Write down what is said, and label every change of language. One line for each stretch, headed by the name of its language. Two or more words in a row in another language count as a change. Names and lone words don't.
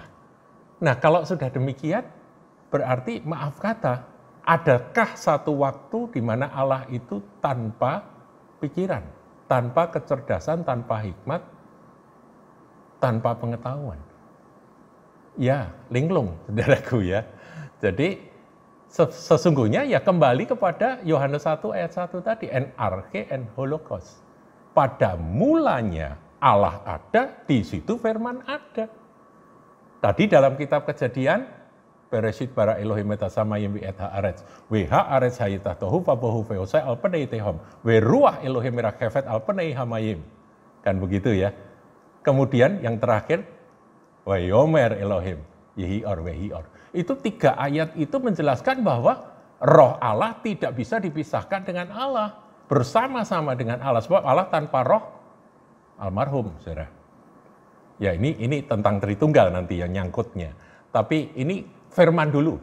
Indonesian: Nah, kalau sudah demikian, berarti maaf kata, adakah satu waktu di mana Allah itu tanpa pikiran, tanpa kecerdasan, tanpa hikmat, tanpa pengetahuan? Ya, linglung, saudaraku ya. Jadi, sesungguhnya ya kembali kepada Yohanes 1 ayat 1 tadi,
Greek: ἐν ἀρχῇ ἦν ὁ λόγος.
Indonesian: Pada mulanya Allah ada, di situ firman ada. Tadi dalam kitab Kejadian,
Hebrew: בראשית ברא אלוהים את השמים ואת הארץ, והארץ הייתה תוהו ובוהו וחושך על פני תהום, ורוח אלוהים מרחפת על פני המים.
Indonesian: Kan begitu ya. Kemudian yang terakhir,
Hebrew: ויאמר אלוהים, יהי אור ויהי אור.
Indonesian: Itu 3 ayat itu menjelaskan bahwa roh Allah tidak bisa dipisahkan dengan Allah. Bersama-sama dengan Allah. Sebab Allah tanpa roh, almarhum, saudara. Ya ini tentang Tritunggal nanti yang nyangkutnya. Tapi ini firman dulu.